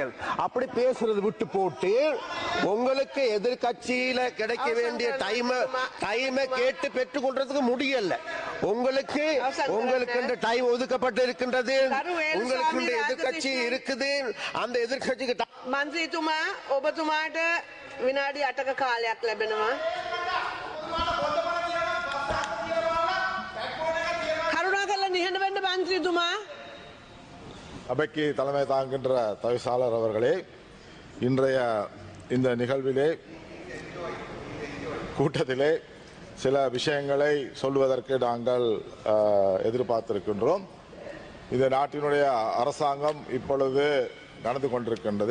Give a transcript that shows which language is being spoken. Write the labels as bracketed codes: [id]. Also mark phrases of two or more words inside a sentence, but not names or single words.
[ta] அப்படி பேசுறது விட்டு போட்டு உங்களுக்கு எதிர்கட்சியில கிடைக்க வேண்டிய டைமை கேட்டு பெற்றுக்கொள்றதுக்கு முடியல. உங்களுக்கு டைம் ஒதுக்கப்பட்டு இருக்கின்றது. உங்களுக்கு எதிர்கட்சி இருக்குது. அந்த எதிர்கட்சிக்கு [si] මන්ත්‍රීතුමා ඔබතුමාට විනාඩි 8ක කාලයක් ලැබෙනවා. කරුණාකරලා නිහඬ වෙන්න මන්ත්‍රීතුමා. [ta] அவைக்கு தலைமை தாங்குகின்ற தவிசாளர் அவர்களே, இன்றைய இந்த நிகழ்விலே கூட்டத்திலே சில விஷயங்களை சொல்வதற்கு நாங்கள் எதிர்பார்த்திருக்கின்றோம். இந்த நாட்டினுடைய அரசாங்கம் இப்பொழுது நடந்து கொண்டிருக்கின்றது.